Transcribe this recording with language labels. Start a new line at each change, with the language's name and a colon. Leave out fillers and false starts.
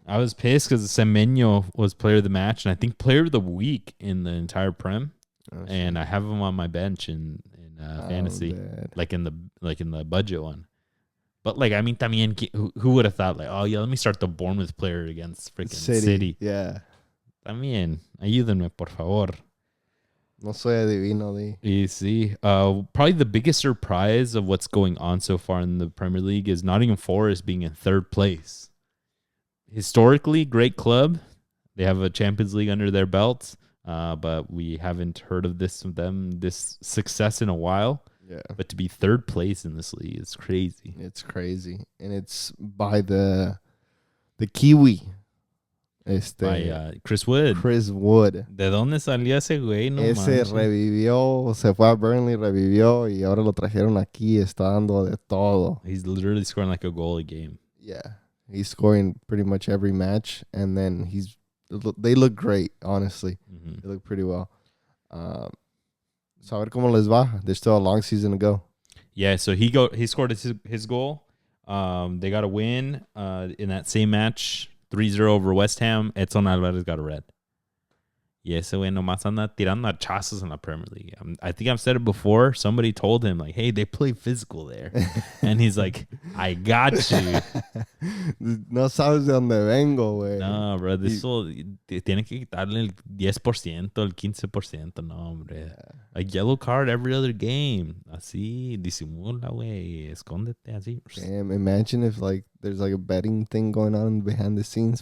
English: I was pissed because Semenyo was player of the match, and I think player of the week in the entire Prem. Oh, and I have him on my bench in fantasy, like in the budget one. But like, I mean, también, who would have thought like, oh yeah, let me start the Bournemouth player against freaking City. Yeah.
Spanish: También, ayúdenme por favor. No soy adivino de.
English: You see, probably the biggest surprise of what's going on so far in the Premier League is Nottingham Forest being in 3rd place. Historically, great club. They have a Champions League under their belts, but we haven't heard of this success in a while. Yeah. But to be 3rd place in this league is crazy. It's crazy. And it's by the Kiwi.
Spanish: By Chris Wood. ¿De dónde salió ese güey? No ese manches. Revivió, se fue a Burnley, revivió y ahora lo trajeron aquí. Está dando de todo.
English: He's literally scoring like a goal a game. Yeah. He's scoring pretty much every match. And then they look great, honestly. Mm-hmm. They look pretty well. So
Spanish: a ver cómo les va.
English: There's still a long season to go. Yeah, so he scored his goal. They got a win in that same match, 3-0 over West Ham.
Spanish: Edson Alvarez
English: got a red.
Spanish: Y ese güey nomás anda tirando hachazos en la Premier League.
English: I think I've said it before. Somebody told him, like, hey, they play physical there. And he's like, I got you.
Spanish: No sabes de dónde vengo, güey.
English: No, bro.
Spanish: Tiene que quitarle el 10%, el 15%. No, hombre. Yeah.
English: A yellow card every other game.
Spanish: Así, disimula, güey. Escóndete así.
English: Damn, imagine if, like, there's, like, a betting thing going on behind the scenes.